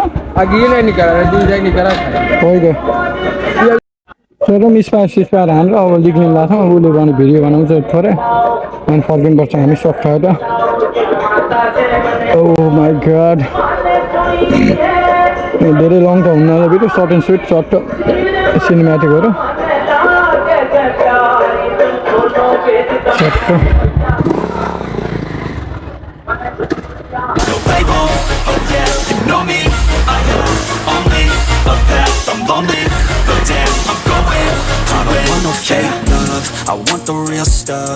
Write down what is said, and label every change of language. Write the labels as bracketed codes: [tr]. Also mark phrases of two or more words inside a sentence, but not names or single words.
[hi] अगी नहीं निकला दूसरा निकला [ne] हो गयो चलो मिसपायर हाम्रो अब लेख्ने लाग्छ उसले भने भिडियो बनाउँछ थोरै अनि फर्किनुपर्छ हामी सक्छ त [en] oh my god [ne] धेरै लङ त हुन्न भिडियो [en] short and sweet [ne] सर्ट सिनेमेटिकहरू [en] No label, oh yeah, you know me. I have only a path, I'm lonely, but damn, I'm going I don't want no fake love, I want the real stuff.